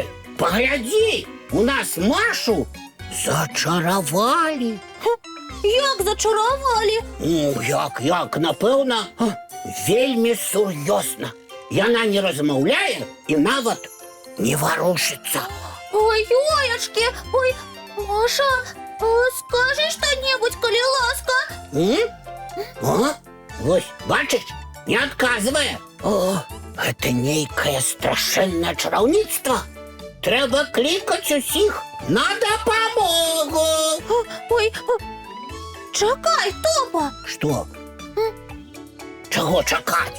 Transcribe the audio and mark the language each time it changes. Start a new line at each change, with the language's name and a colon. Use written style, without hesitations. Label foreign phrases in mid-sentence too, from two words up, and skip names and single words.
Belarusian: Паглядзі, у нас Машу зачаравалі. Як зачаравалі? Як, напэўна, вельмі сур'ёзна. Яна не размаўляе і нават не варушыцца.
Russian: Ой-ой-очки, ой, Маша, скажи что-нибудь,
Belarusian: коли ласка. Вось, бачыш, не адказвае. Гэта нейкае страшэннае чараўніцтва. Трэба клікаць усіх на дапамогу. Ой, чакай, Топа. Што? Чаго чакаць?